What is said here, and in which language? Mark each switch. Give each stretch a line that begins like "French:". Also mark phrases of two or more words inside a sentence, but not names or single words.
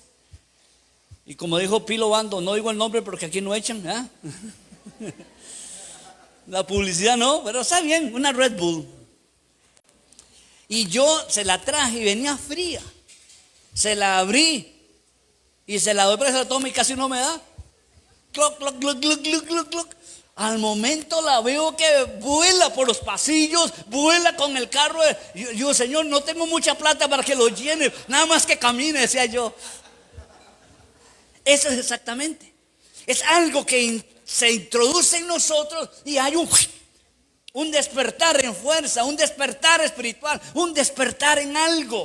Spanish: Y como dijo Pilo Bando, no digo el nombre porque aquí no echan, ¿eh? La publicidad no, pero está bien, una Red Bull. Y yo se la traje y venía fría. Se la abrí y se la doy, pero se la tomo y casi no me da. Cloc, cloc, cloc, cloc, cloc, cloc, cloc. Al momento la veo que vuela por los pasillos, vuela con el carro. Yo, Señor, no tengo mucha plata para que lo llene, nada más que camine, decía yo. Eso es exactamente. Es algo que se introduce en nosotros y hay un despertar en fuerza, un despertar espiritual, un despertar en algo.